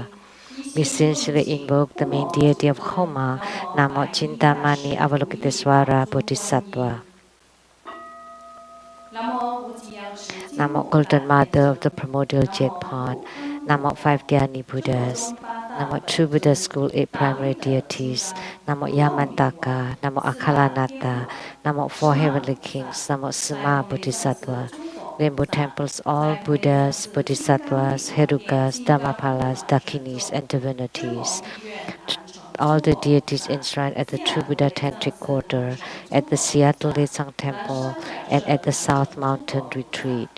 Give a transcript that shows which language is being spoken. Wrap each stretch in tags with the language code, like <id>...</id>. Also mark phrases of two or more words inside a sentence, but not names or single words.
<en>We sincerely invoke the main deity of Homa, Namo Chintamani Avalokiteswara Bodhisattva. Namo Golden Mother of the Primordial Jade Pond. Namo 5 Dhyani Buddhas. Namo True Buddha School 8 Primary Deities. Namo Yamantaka. Namo Akhalanata. Namo 4 Heavenly Kings. Namo Sima Bodhisattva. Rainbow temples, all Buddhas, Bodhisattvas, Herukas, Dhammapalas, Dakinis, and divinities. All the deities enshrined at the True Buddha Tantric Quarter, at the Seattle Lesang Temple, and at the South Mountain Retreat.</en>